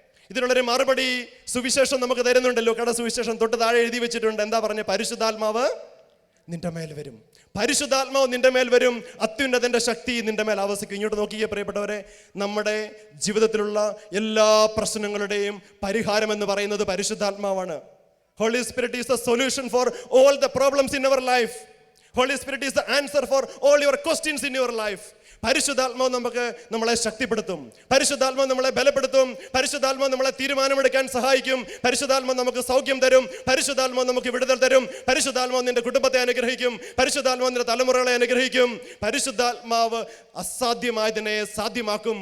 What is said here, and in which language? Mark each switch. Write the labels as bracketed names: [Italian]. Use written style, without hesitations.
[Malayalam] ഇതിനുള്ളൊരു മറുപടി സുവിശേഷം നമുക്ക് തരുന്നുണ്ടല്ലോ. കട സുവിശേഷം തൊട്ട് താഴെ എഴുതി വെച്ചിട്ടുണ്ട്. എന്താ പറഞ്ഞ? പരിശുദ്ധാത്മാവ് നിന്റെ മേൽ വരും, പരിശുദ്ധാത്മാവ് നിന്റെ മേൽ വരും, അത്യുന്നതന്റെ ശക്തി നിന്റെ മേൽ ആവസിക്കും. ഇങ്ങോട്ട് നോക്കിയേ പ്രിയപ്പെട്ടവരെ, നമ്മുടെ ജീവിതത്തിലുള്ള എല്ലാ പ്രശ്നങ്ങളുടെയും പരിഹാരം എന്ന് പറയുന്നത് പരിശുദ്ധാത്മാവാണ്. [English] Holy Spirit is the solution for all the problems in our life. Holy Spirit is the answer for all your questions in your life. [Malayalam] പരിശുദ്ധാത്മാവ് നമ്മളെ ശക്തിപ്പെടുത്തും, പരിശുദ്ധാത്മാവ് നമ്മളെ ബലപ്പെടുത്തും, പരിശുദ്ധാത്മാവ് നമ്മളെ തീരുമാനമെടുക്കാൻ സഹായിക്കും, പരിശുദ്ധാത്മാവ് നമുക്ക് സൗഖ്യം തരും, പരിശുദ്ധാത്മാവ് നമുക്ക് വിടുതൽ തരും, പരിശുദ്ധാത്മാവ് നിന്റെ കുടുംബത്തെ അനുഗ്രഹിക്കും, പരിശുദ്ധാത്മാവ് നിന്റെ തലമുറകളെ അനുഗ്രഹിക്കും. പരിശുദ്ധാത്മാവ് അസാധ്യമായതിനെ സാധ്യമാക്കും.